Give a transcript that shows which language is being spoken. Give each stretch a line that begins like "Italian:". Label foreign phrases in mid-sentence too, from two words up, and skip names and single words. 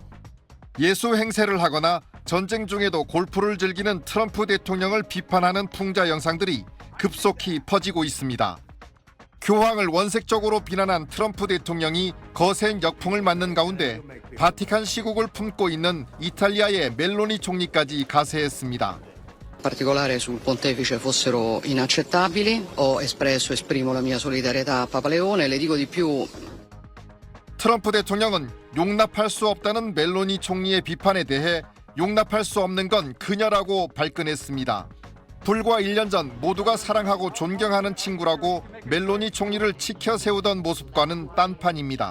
Korean: 예수 행세를 하거나 전쟁 중에도 골프를 즐기는 트럼프 대통령을 비판하는 풍자 영상들이 급속히 퍼지고 있습니다. 교황을 원색적으로 비난한 트럼프 대통령이 거센 역풍을 맞는 가운데 바티칸 시국을 품고 있는 이탈리아의 멜로니 총리까지 가세했습니다.
Italian: In particolare sul pontefice fossero inaccettabili. esprimo la mia solidarietà a Papa Leone. Le dico di più.
Korean: 트럼프 대통령은 용납할 수 없다는 멜로니 총리의 비판에 대해 용납할 수 없는 건 그녀라고 발끈했습니다. 불과 1년 전 모두가 사랑하고 존경하는 친구라고 멜로니 총리를 치켜 세우던 모습과는 딴판입니다.